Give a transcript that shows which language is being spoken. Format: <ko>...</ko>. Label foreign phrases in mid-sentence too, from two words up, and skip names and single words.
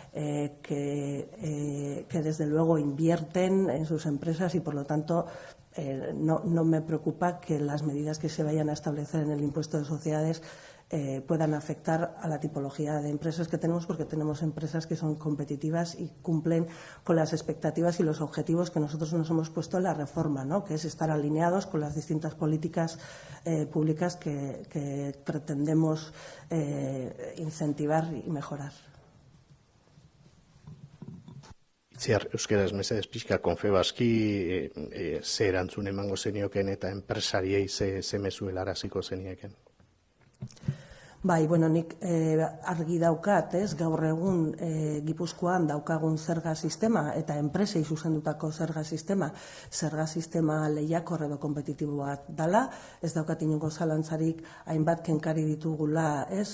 <es>que desde luego invierten en sus empresas, y por lo tanto no me preocupa que las medidas que se vayan a establecer en el impuesto de sociedades puedan afectar a la tipología de empresas que tenemos, porque tenemos empresas que son competitivas y cumplen con las expectativas y los objetivos que nosotros nos hemos puesto en la reforma, ¿no? Que es estar alineados con las distintas políticas públicas que pretendemos incentivar y mejorar.</es> <eu>Itziar, euskaraz mesedez pixka Confebaski ze erantzun emango zenioken eta enpresariei ze mezu helaraziko zenieken? Bai, nik argi daukat, gaur egun Gipuzkoan daukagun zerga sistema eta enpresei zuzendutako zerga sistema lehiakor edo kompetitibo bat dala, ez daukat inongo zalantzarik hainbat kenkari ditugula,</eu>